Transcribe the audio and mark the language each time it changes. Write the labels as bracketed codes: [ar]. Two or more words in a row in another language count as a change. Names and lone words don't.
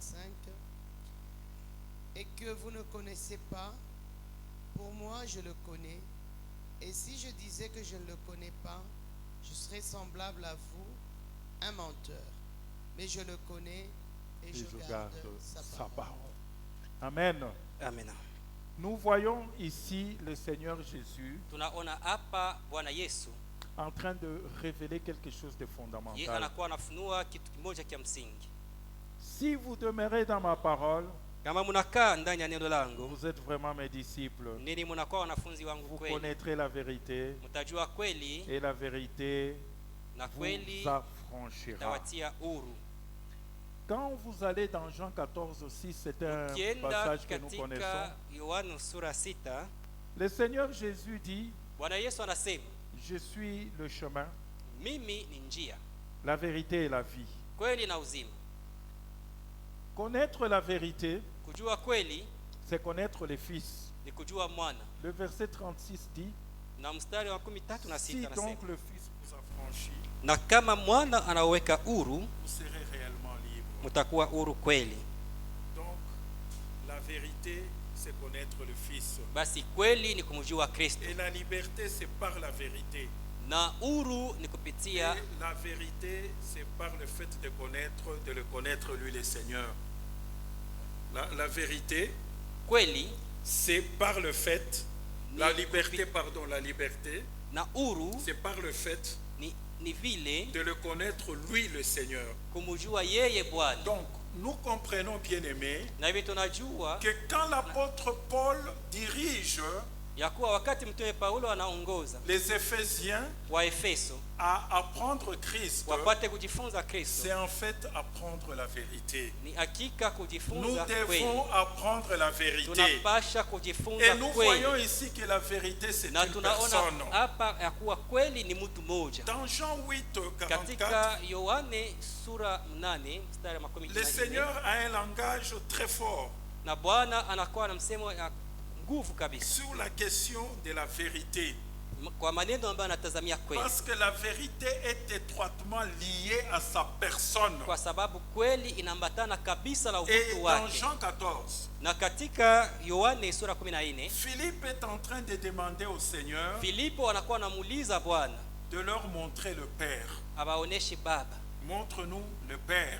[fr] Et que vous ne connaissez pas, pour moi je le connais, et si je disais que je ne le connais pas, je serais semblable à vous, un menteur. Mais je le connais et je garde sa parole. Amen. Amen. Nous voyons ici le Seigneur Jésus [sw] Tunaona hapa Bwana Yesu [fr] en train de révéler quelque chose de [sw] yeye [fr] fondamental. [sw] anakuwa anafunua kitu kimoja kia msingi. [fr] Si vous demeurez dans ma parole, [sw] Kama mnakaa ndani ya neno langu, [fr] vous êtes vraiment mes disciples. [sw] nini mnakuwa wanafunzi wangu [fr] Vous [sw] kweli. [fr] connaîtrez la vérité [sw] Mtajua kweli [fr] et la vérité [sw] na [fr] vous [sw] kweli [fr] affranchira. [sw] tawatia huru. [fr] Quand vous allez dans Jean 14 aussi, c'est un [sw] Ukienda [fr] passage que nous [sw] katika [fr] connaissons. [sw] Yohana sura 6, [fr] Le Seigneur Jésus dit, [sw] Bwana Yesu anasema, [fr] je suis le chemin, [sw] mimi ni njia, [fr] la vérité et la vie. [sw] kweli na uzima. [fr] Connaître la vérité, [sw] Kujua kweli [fr] c'est connaître le Fils. [sw] ni kujua mwana. [fr] Le verset 36 dit, [sw] Na mstari wa 13 si anasema, [fr] donc le Fils vous affranchit, [sw] na kama mwana anaweka huru, [fr] vous serez réellement libre. [sw] mtakuwa huru kweli. [fr] Donc, la vérité, c'est connaître le Fils. [sw] Basi kweli ni kumjua Kristo, [fr] Et la liberté, c'est par la vérité. [sw] na huru ni kupitia. [fr] Et la vérité, c'est par le fait de le connaître, lui, le Seigneur. La vérité, [sw] Kweli [fr] c'est par le fait, la liberté, [sw] na huru [fr] c'est par le fait [sw] ni vile [fr] de le connaître, lui, le Seigneur. [sw] kumjua yeye Bwana. [fr] Donc, nous comprenons, bien-aimés, [sw] Na hivi tunajua [fr] que quand l'apôtre Paul dirige [sw] ya kuwa wakati mtume Paulo anaongoza [fr] les Éphésiens [sw] Waefeso [fr] à apprendre Christ, [sw] wapate kujifunza Kristo, [fr] c'est en fait apprendre la vérité. [sw] ni hakika [fr] Nous [sw] kujifunza kweli. [fr] devons apprendre la vérité. [sw] Tunapasha kujifunza [fr] Et nous voyons [sw] kweli, [fr] ici que la vérité c'est [sw] na [fr] une [sw] tunaona [fr] personne. [sw] hapa ya kuwa kweli ni mtu mmoja. [fr] Dans Jean 8:44, [sw] Katika Yohane sura 8 mstari wa [fr] le 14, Seigneur a un langage très fort [sw] na Bwana anakuwa na msemo ya nguvu kabisa [fr] sur la question de la vérité. [sw] kwa maneno ambayo anatazamia kweli, [fr] Parce que la vérité est étroitement liée à sa personne. [sw] kwa sababu kweli inaambatana kabisa na [fr] Et [sw] utu [fr] dans [sw] wake. [fr] Jean 14, [sw] Na katika Yohane sura 14, [fr] Philippe est en train de demander au Seigneur [sw] Filipo anakuwa anamuuliza Bwana [fr] de leur montrer le Père. [sw] abaoneshe Baba, [fr] Montre-nous le Père.